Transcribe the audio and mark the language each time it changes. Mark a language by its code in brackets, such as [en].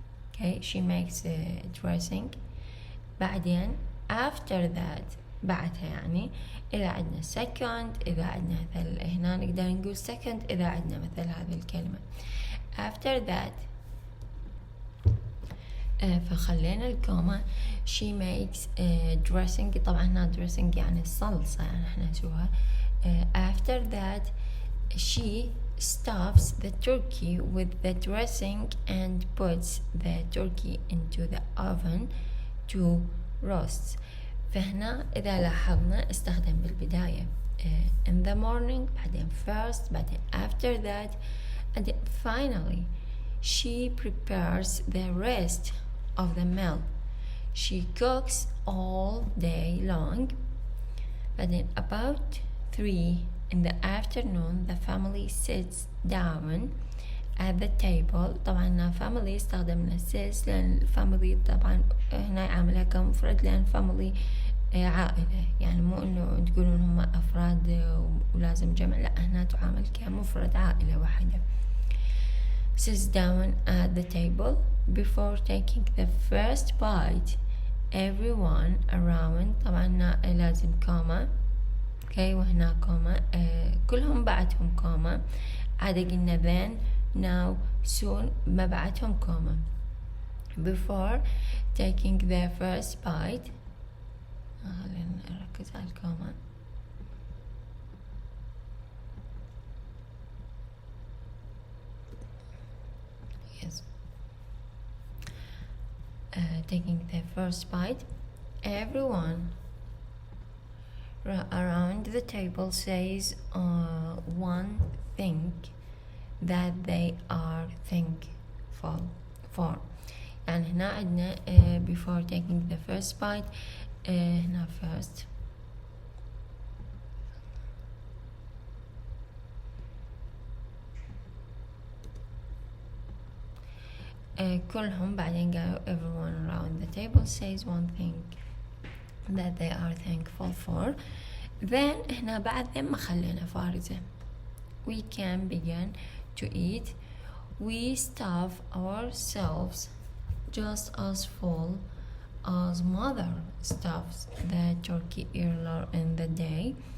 [en] Okay, she makes dressing. [ar] بعدين after that بعدها يعني إذا عندنا second، إذا عندنا مثل هنا نقدر نقول second إذا عندنا مثل هذه الكلمة after that. فخلينا الكوما. [en] she makes dressing. [ar] طبعا هنا dressing يعني الصلصة، يعني احنا نسويها. [en] after that she stuffs the turkey with the dressing and puts the turkey into the oven to roast. [ar] فهنا إذا لاحظنا استخدم بالبداية [en] in the morning، بعدين first، بعدين after that، and finally she prepares the rest of the meal. She cooks all day long. بعدين about 3 in the afternoon the family sits down at the table. [ar] طبعا family استخدمنا sits لأن family طبعا هنا عاملها كمفرد لأن family عائلة، يعني مو إنه تقولون هم أفراد ولازم جمع، لا هنا تعامل كمفرد عائلة واحدة. [en] sits down at the table before taking the first bite. Everyone around [ar] طبعا لازم كوما. اوكي وهنا كوما. كلهم بعدهم كوما. عادة قلنا then now soon ما بعدهم كوما. [en] before taking the first bite. [ar] خلينا نركز على الكوما. [en] yes. Taking the first bite, everyone around the table says one thing that they are thankful for. [ar] يعني هنا عندنا [en] before taking the first bite هنا first [ar] كلهم بعدين قالوا [en] everyone around the table says one thing that they are thankful for. [ar] then هنا بعد then ما خلينا فارزة. [en] We can begin to eat. We starve ourselves just as full as mother stuffs the turkey earlier in the day.